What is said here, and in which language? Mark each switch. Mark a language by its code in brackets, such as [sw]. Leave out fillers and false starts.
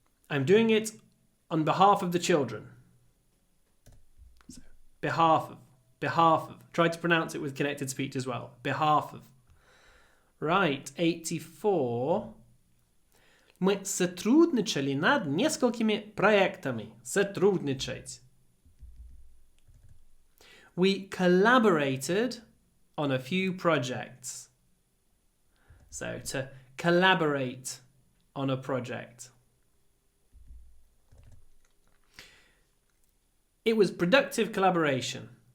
[en] I'm doing it on behalf of the children. So, behalf of. Try to pronounce it with connected speech as well. Behalf of. Right, 84. [ru] Мы сотрудничали над несколькими проектами. Сотрудничать. [en] We collaborated on a few projects. So, to collaborate on a project. It was productive collaboration.